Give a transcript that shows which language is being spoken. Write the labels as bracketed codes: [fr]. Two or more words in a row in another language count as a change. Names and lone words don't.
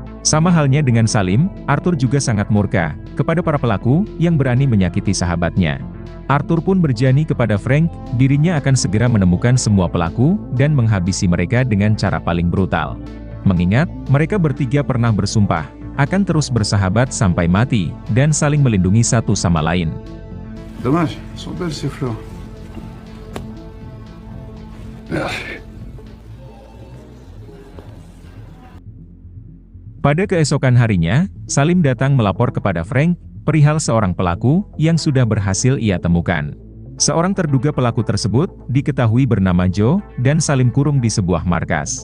[id] Sama halnya dengan Salim, Arthur juga sangat murka, kepada para pelaku, yang berani menyakiti sahabatnya. Arthur pun berjanji kepada Frank, dirinya akan segera menemukan semua pelaku, dan menghabisi mereka dengan cara paling brutal. Mengingat, mereka bertiga pernah bersumpah, akan terus bersahabat sampai mati, dan saling melindungi satu sama lain. [fr] Dommage, sont belles ces fleurs. Merci. [id] Pada keesokan harinya, Salim datang melapor kepada Frank, perihal seorang pelaku, yang sudah berhasil ia temukan. Seorang terduga pelaku tersebut, diketahui bernama Joe, dan Salim kurung di sebuah markas.